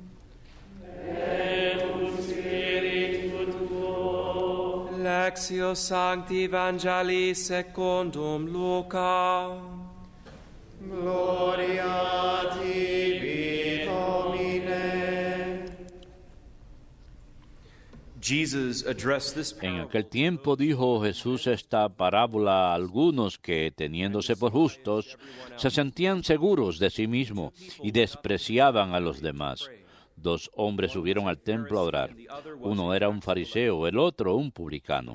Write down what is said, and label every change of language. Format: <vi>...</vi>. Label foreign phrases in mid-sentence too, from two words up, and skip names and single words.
<la>Et cum spiritu tuo. Lectio Sancti Evangelii secundum Luca. Gloria a tibi, Domine.</la> <es>En aquel tiempo dijo Jesús esta parábola a algunos que, teniéndose por justos, se sentían seguros de sí mismos y despreciaban a los demás. 2 hombres subieron al templo a orar. Uno era un fariseo, el otro un publicano.</es>